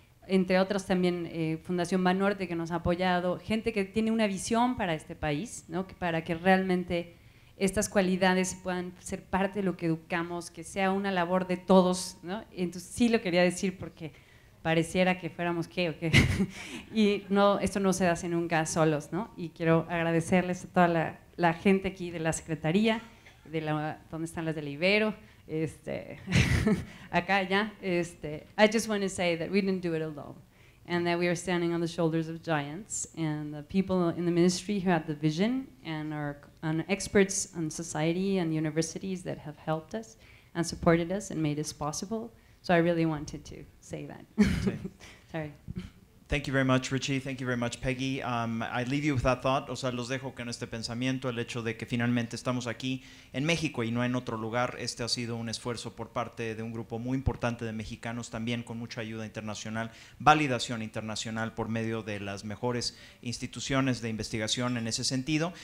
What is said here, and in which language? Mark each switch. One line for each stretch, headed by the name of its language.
Spanish: entre otras también Fundación Banorte, que nos ha apoyado, gente que tiene una visión para este país, ¿no? Para que realmente estas cualidades puedan ser parte de lo que educamos, que sea una labor de todos, ¿no? Entonces sí lo quería decir porque pareciera que fuéramos qué o qué, y no, esto no se hace nunca solos, ¿no? Y quiero agradecerles a toda la gente aquí de la Secretaría, donde están las del Ibero, acá ya,
English: I just want to say that we didn't do it alone, and that we are standing on the shoulders of giants, and the people in the ministry who have the vision and are experts on society and universities that have helped us and supported us and made this possible. So I really wanted to say that. Sorry. Thank you very much, Richie. Thank you very much, Peggy. I leave you with that thought.
Spanish: O sea, los dejo con este pensamiento, el hecho de que finalmente estamos aquí en México y no en otro lugar. Este ha sido un esfuerzo por parte de un grupo muy importante de mexicanos, también con mucha ayuda internacional, validación internacional por medio de las mejores instituciones de investigación en ese sentido.